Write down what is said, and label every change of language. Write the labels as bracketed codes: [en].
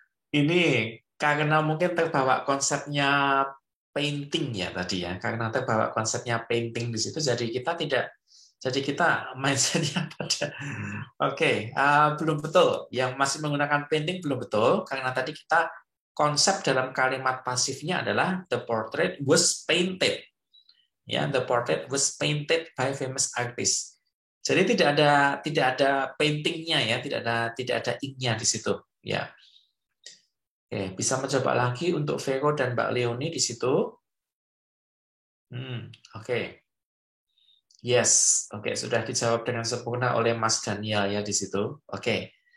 [id] Ini karena mungkin terbawa konsepnya painting ya tadi ya, karena terbawa konsepnya painting di situ, jadi kita mindsetnya pada oke, belum betul. Yang masih menggunakan painting belum betul, karena tadi kita konsep dalam kalimat pasifnya adalah [en] the portrait was painted. Ya, the portrait was painted by famous artist. [id] Jadi tidak ada paintingnya ya, tidak ada ink-nya di situ ya. Oke, bisa mencoba lagi untuk Vero dan Mbak Leonie di situ. Oke. Yes, oke, sudah dijawab dengan sempurna oleh Mas Daniel ya di situ. Oke.